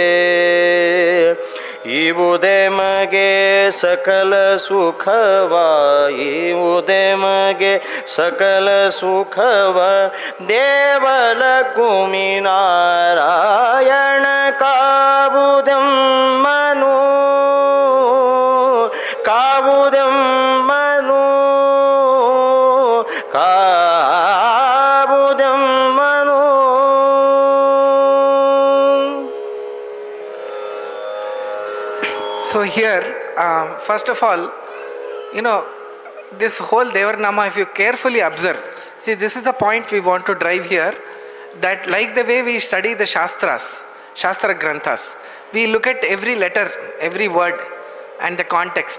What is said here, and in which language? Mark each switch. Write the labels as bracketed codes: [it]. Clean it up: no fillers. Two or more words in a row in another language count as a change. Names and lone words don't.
[kn] ಇವುದೇ ಮಗೆ ಸಕಲ ಸುಖವ ಇವುದೇ ಮಗೆ ಸಕಲ ಸುಖವ ದೇವಲ ಕುಮಿನಾರಾಯಣ ಕಾವುದೆಮ್ಮನು ಕಾವುದೆಮ್ಮನು ಕಾವುದೆಮ್ಮನು. [en] So here, first of all, this whole Devarnama, if you carefully observe, see, this is the point we want to drive here, that like the way we study the Shastras, Shastra Granthas, we look at every letter, every word and the context.